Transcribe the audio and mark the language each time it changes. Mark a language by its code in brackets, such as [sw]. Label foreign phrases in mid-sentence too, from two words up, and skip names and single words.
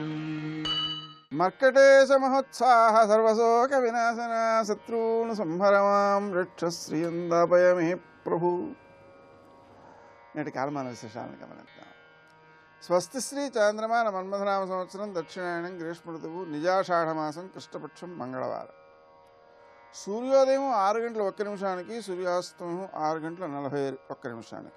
[sa] मर्कटेश महोत्साह सर्वशोक विनाशन शत्रून् संहरमां रक्षश्रियंदापय मे प्रभु। [te] నేటి కాలమాన విశేషాలను గమనిద్దాం. స్వస్తి శ్రీ చాంద్రమాన మన్మథనామ సంవత్సరం దక్షిణాయనం గ్రీష్మ ఋతువు నిజాషాఢమాసం కృష్ణపక్షం మంగళవారం. సూర్యోదయం 6 గంటల 1 నిమిషానికి, సూర్యాస్తమయం 6 గంటల 41 నిమిషానికి.